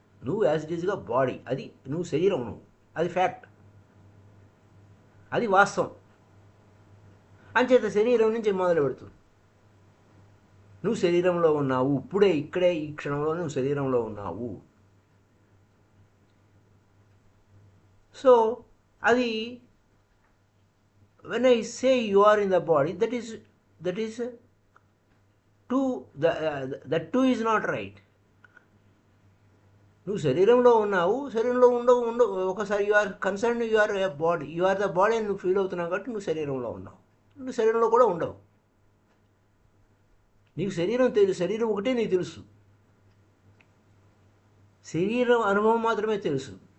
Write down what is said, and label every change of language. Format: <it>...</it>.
<te>నువ్వు as it ఈజ్గా body, అది నువ్వు శరీరం, నువ్వు అది ఫ్యాక్ట్, అది వాస్తవం. అంచేత శరీరం నుంచి మొదలు పెడుతుంది. నువ్వు శరీరంలో ఉన్నావు, ఇప్పుడే ఇక్కడే ఈ క్షణంలో నువ్వు శరీరంలో ఉన్నావు.</te> <en>So అది when I say you are in the body, that is two, that two is not right.</en> <te>నువ్వు శరీరంలో ఉన్నావు, శరీరంలో ఉండవు ఒకసారి you are concern, you or body, you are the body అని నువ్వు ఫీల్ అవుతున్నావు కాబట్టి నువ్వు శరీరంలో ఉన్నావు. నువ్వు శరీరంలో కూడా ఉండవు. నీకు శరీరం తెలుసు, శరీరం ఒకటే నీకు తెలుసు, శరీరం అనుభవం మాత్రమే తెలుసు.</te>